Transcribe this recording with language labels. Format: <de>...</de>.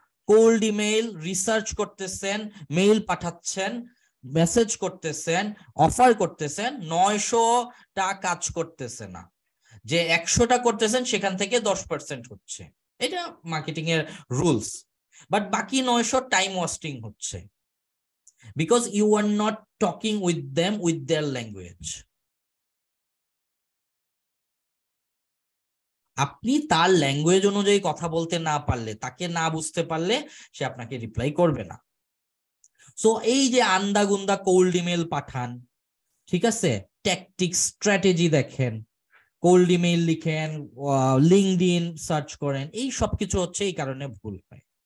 <bn>Cold email research করতেছেন, mail পাঠাচ্ছেন, message করতেছেন, অফার করতেছেন, 900টা কাজ করতেছে না। যে 100টা করতেছেন সেখান থেকে 10% হচ্ছে, এটা মার্কেটিং এর রুলস। বাট বাকি 900 টাইম ওয়েস্টিং হচ্ছে,</bn> <en>because you are not talking with them with their language.</en> <bn>আপনি তার ল্যাঙ্গুয়েজ অনুযায়ী কথা বলতে না পারলে, তাকে না বুঝতে পারলে সে আপনাকে রিপ্লাই করবে না। সো এই যে আন্দাগুন্দা কোল্ড ইমেল পাঠান, ঠিক আছে, ট্যাকটিক্স স্ট্র্যাটেজি দেখেন, কোল্ড ইমেল লিখেন, লিঙ্কডইন সার্চ করেন, এই সব কিছু হচ্ছে এই কারণে ভুল হয়।</bn>